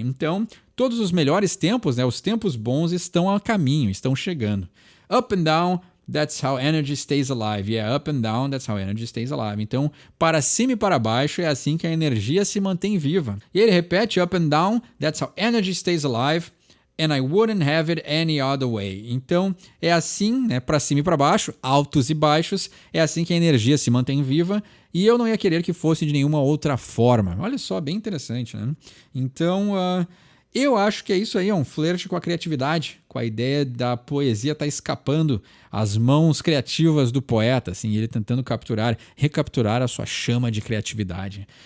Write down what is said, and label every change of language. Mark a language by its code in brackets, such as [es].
[pt] Então, todos os melhores tempos, né, os tempos bons estão a caminho, estão chegando. [en] Up and down, that's how energy stays alive. Yeah, up and down, that's how energy stays alive. [pt] Então, para cima e para baixo é assim que a energia se mantém viva. E ele repete, [en] up and down, that's how energy stays alive. And I wouldn't have it any other way. [pt] Então, é assim, né, para cima e para baixo, altos e baixos, é assim que a energia se mantém viva e eu não ia querer que fosse de nenhuma outra forma. Olha só, bem interessante, né? Então, eu acho que é isso aí, é um flerte com a criatividade, com a ideia da poesia estar escapando às mãos criativas do poeta, assim, ele tentando recapturar a sua chama de criatividade.